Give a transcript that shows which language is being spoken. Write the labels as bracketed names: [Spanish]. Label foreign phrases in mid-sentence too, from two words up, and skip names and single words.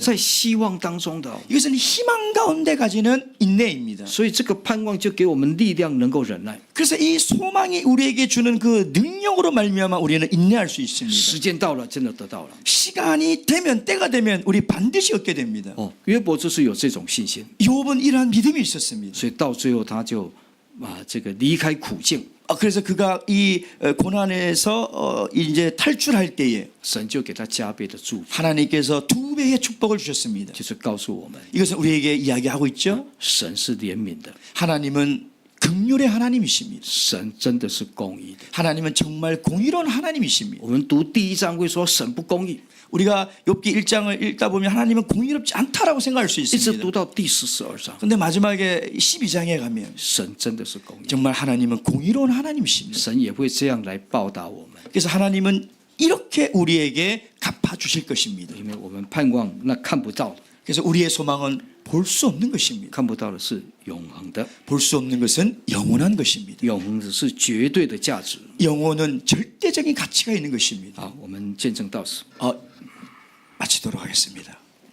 [Chinese] 在希望当中的。 [Korean] 이것은 희망 가운데 가지는 인내입니다. [Chinese] 所以这个盼望就给我们力量，能够忍耐。 [Korean] 그래서 이 소망이 우리에게 주는 그 능력으로 말미암아 우리는 인내할 수 있습니다. [Chinese] 时间到了，真的得到了。 [Korean] 시간이 되면 때가 되면 우리 반드시 얻게 됩니다. [Chinese] 约伯就是有这种信心， [Korean] 욥은 이러한 믿음이 있었습니다. [Chinese] 所以到最后他就这个离开苦境， [Korean] 그래서 그가 이 고난에서 이제 탈출할 때에 [Chinese] 神就给他加倍的祝福， [Korean] 하나님께서 2배의 축복을 주셨습니다. [Chinese] 就是告诉我们， [Korean] 이것은 우리에게 이야기하고 있죠. [Chinese] 神是怜悯的， [Korean] 하나님은 긍휼의 하나님이십니다. [Chinese] 神真的是公义的。 [Korean] 하나님은 정말 공의로운 하나님이십니다. [Chinese] 我们读第一章会说神不公义， [Korean] 우리가 욥기 1장을 읽다 보면 하나님은 공의롭지 않다라고 생각할 수 [Chinese] 一直 [Korean] 있습니다. [Chinese] 读到第42章， [Korean] 근데 마지막에 12장에 가면 [Chinese] 神真的是公义， [Korean] 정말 하나님은 공의로운 하나님이십니다. [Chinese] 神也会这样来报答我们， [Korean] 그래서 하나님은 이렇게 우리에게 갚아주실 것입니다. [Chinese] 因为我们盼望那看不到的， [Korean] 그래서 우리의 소망은 볼 수 없는 것입니다. [Chinese] 看不到的是永恒的， [Korean] 볼 수 없는 것은 영원한 것입니다. [Chinese] 永恒的是绝对的价值。 [Korean] 영혼은 절대적인 가치가 있는 것입니다. [Chinese] 好，我们见证到此。 [Korean] 마치도록 하겠습니다.